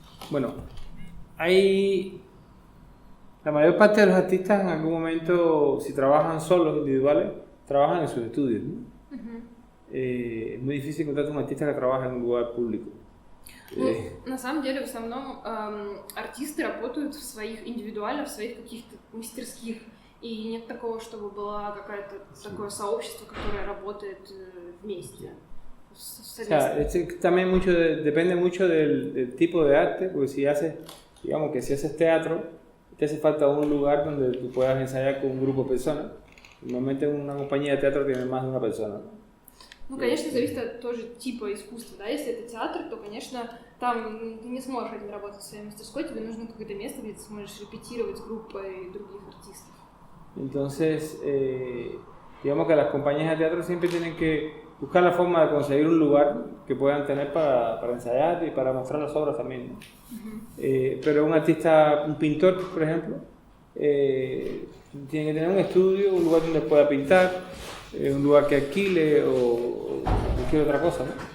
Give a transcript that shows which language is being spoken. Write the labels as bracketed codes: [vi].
[es] Bueno, la mayor parte de los artistas en algún momento, si trabajan solos, individuales, trabajan en sus estudios, ¿no? Es muy difícil encontrar un artista que trabaja en un lugar público. [ru] Ну, на самом деле, в основном артисты работают в своих индивидуально, в своих каких-то мастерских, и нет такого, чтобы было какое-то такое сообщество, которое работает вместе. [es] O sea, también depende mucho del tipo de arte, porque si haces, digamos que si haces teatro, te hace falta un lugar donde tú puedas ensayar con un grupo de personas. Normalmente una compañía de teatro tiene más de una persona, ¿no? [ru] Ну, конечно, зависит от тоже типа искусства, да, если это театр, то, конечно, там ты не сможешь один работать в своей мастерской, тебе нужно какое-то место, где ты сможешь репетировать с группой других артистов. [es] Entonces, digamos que las compañías de teatro siempre tienen que buscar la forma de conseguir un lugar que puedan tener para ensayar y para mostrar las obras también, ¿no? Pero un artista, un pintor, por ejemplo, tiene que tener un estudio, un lugar donde pueda pintar, un lugar que alquile o cualquier otra cosa, ¿no?